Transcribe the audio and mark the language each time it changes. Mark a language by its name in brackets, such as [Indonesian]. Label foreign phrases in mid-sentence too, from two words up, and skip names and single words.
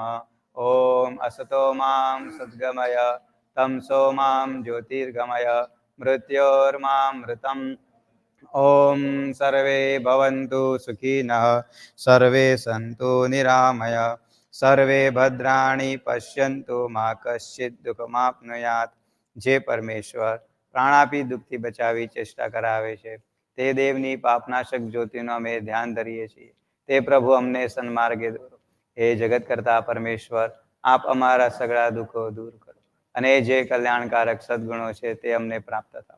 [Sanskrit] ॐ असतो मां सद्गमय तमसो मां ज्योतिर्गमय मृत्योर्मामृतम्। ॐ सर्वे भवन्तु सुखिनः सर्वे सन्तु निरामय सर्वे भद्राणि पश्यन्तु मा कश्चित् दुःखमाप्नुयात्। [Gujarati] જે પરમેશ્વર પ્રાણાપી દુઃખથી બચાવી ચેષ્ટા કરાવે છે તે દેવની પાપનાશક જ્યોતિનો અમે ધ્યાન ધરીએ છીએ। તે પ્રભુ અમને સન્માર્ગે દોરો। હે જગત કરતા પરમેશ્વર આપ અમારા સગળા દુઃખો દૂર કરો અને જે કલ્યાણકારક સદગુણો છે તે અમને પ્રાપ્ત થાવ।